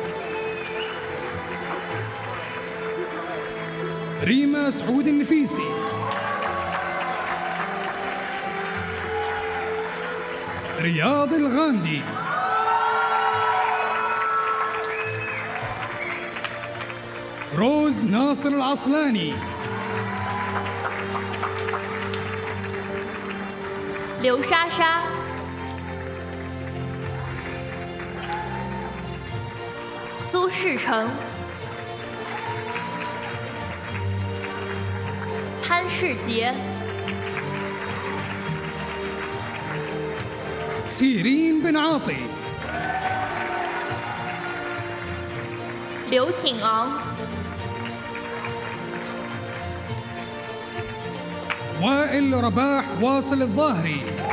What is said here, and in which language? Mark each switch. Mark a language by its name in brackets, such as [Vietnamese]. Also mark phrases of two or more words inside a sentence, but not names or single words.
[Arabic] ريما سعود النفيسي. رياض الغامدي. روز ناصر العصلاني. [Chinese] 刘莎莎、 苏世成、 潘世杰、 [Arabic] سيرين بن عاطي. [Chinese] 刘挺昂、 [Arabic] وائل رباح واصل الظاهري.